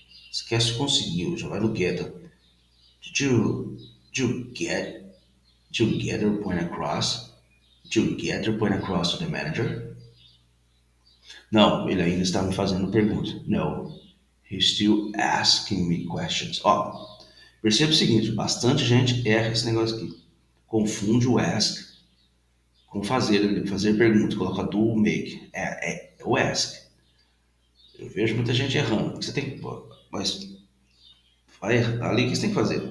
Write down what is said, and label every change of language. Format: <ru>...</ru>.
<pt>Esquece conseguiu, já vai no get.</pt> <en>Did you get your point across? Did you get your point across to the manager?</en> <pt>Não, ele ainda está me fazendo perguntas.</pt> <en>No, he's still asking me questions.</en> <pt>Ó, perceba o seguinte, bastante gente erra esse negócio aqui. Confunde o ask com fazer perguntas, coloca do, make. É o ask. Eu vejo muita gente errando. Você tem que, mas vai ali o que você tem que fazer?</pt>